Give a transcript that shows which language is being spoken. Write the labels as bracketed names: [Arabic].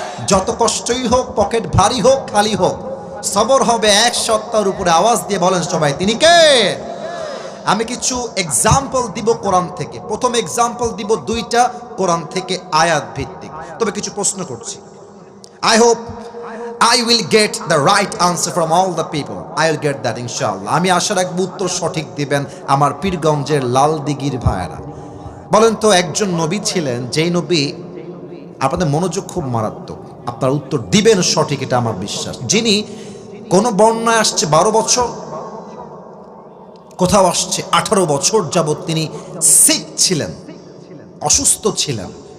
[Bangla] যত কষ্টই হোক, পকেট ভারী হোক খালি হোক, সবর হবে এক সত্তার উপরে। আওয়াজ দিয়ে বলেন সবাই, তিনি কে? আমি কিছু এক্সাম্পল দিব কোরআন থেকে। প্রথম এক্সাম্পল দিব দুইটা কোরআন থেকে আয়াত ভিত্তিক, তবে কিছু প্রশ্ন করছি। [English] I hope I will get the right answer from all the people. I will get that inshallah. [Bangla] আমি আশা রাখবো উত্তর সঠিক দিবেন আমার পীরগঞ্জের লাল দিঘির ভাইয়েরা। বলেন তো, একজন নবী ছিলেন, যেই নবী, আপনাদের মনোযোগ খুব মারাত্মক, আপনার উত্তর দিবেন সঠিক, এটা আমার বিশ্বাস, যিনি কোন বর্ণনায় আসছে 12 বছর, কোথাও আসছে 18 বছর যাবত তিনি সিক ছিলেন, অসুস্থ ছিলেন।